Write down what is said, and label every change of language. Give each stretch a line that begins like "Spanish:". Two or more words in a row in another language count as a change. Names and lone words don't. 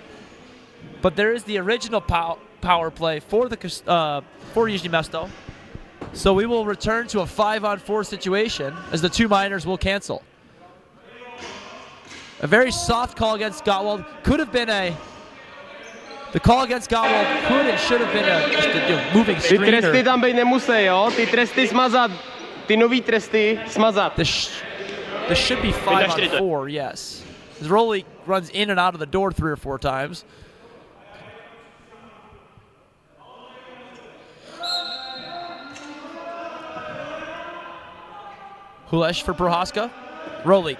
English: But there is the original power play for Jižní Město. So we will return to a 5-on-4 situation as the 2 minors will cancel. A very soft call against Gottwald could have been the call against Gottwald could and should have been just a moving screener.
Czech: Ty tresty tam být nemusí, jo? Ty tresty smazat. Ty nový tresty smazat.
English: This should be 5-on-4, yes. As Rolly runs in and out of the door 3 or 4 times. Hulesh for Prohaska. Rolik.